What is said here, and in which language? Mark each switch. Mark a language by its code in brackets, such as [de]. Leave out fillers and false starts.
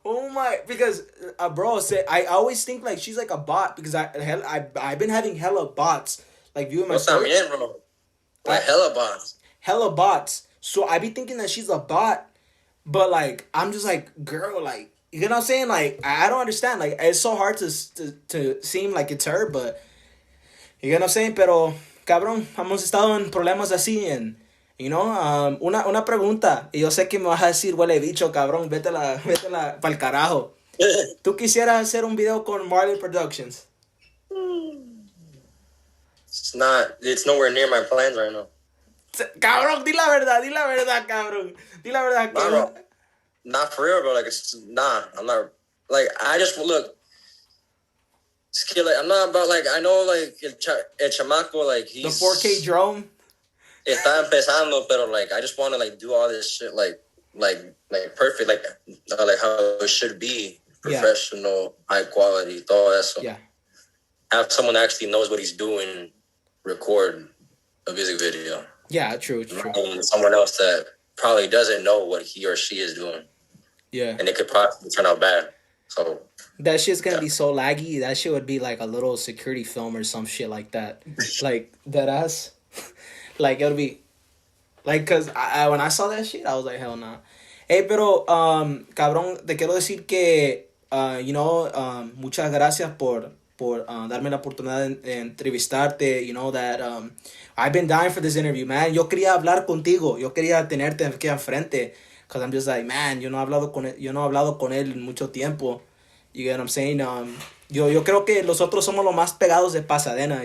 [en] Oh my, because, bro, I always think like she's like a bot because I've been having hella bots like viewing my [es] No [en] story. también, bro. Like hella bots. Hella bots. So I be thinking that she's a bot, but like I'm just like, girl, like, you know what I'm saying? Like I don't understand. Like it's so hard to seem like it's her, but you know what I'm saying? [es] Pero cabrón, hemos estado en problemas así en, [en] you know, [es] una pregunta y yo sé que me vas a decir huele bicho, cabrón, vétela pa'l carajo. ¿Tú quisieras hacer un video con Marley Productions? [en] It's nowhere near my plans right now. [es] Cabrón, di la verdad, cabrón. Di la verdad, [en] Nah, bro. Not for real, bro. Like, I'm not, like, I just, look, skill, like, I'm not about, like, I know, like, [es] el chamaco, [en] like, he's... The 4K drone? [es] Está empezando, pero, [en] like, I just want to, like, do all this shit, like, like perfect, like how it should be, Yeah. professional, high quality, [es] todo eso. [en] Yeah. Have someone that actually knows what he's doing record a music video. Yeah, true, true. And someone else that probably doesn't know what he or she is doing. Yeah. And it could possibly turn out bad. So that shit's gonna be so laggy. That shit would be like a little security film or some shit like that. Like that ass. Like it'll be like, cause I when I saw that shit I was like hell nah. [es] Hey, pero cabrón, te quiero decir que muchas gracias por darme la oportunidad de entrevistarte. [en] You know that I've been dying for this interview, man. [es] Yo quería hablar contigo. Yo quería tenerte aquí enfrente. [en] Cause I'm just like, man, [es] yo no he hablado con él en mucho tiempo. [en] You get what I'm saying? [es] Yo creo que nosotros somos los más pegados de Pasadena.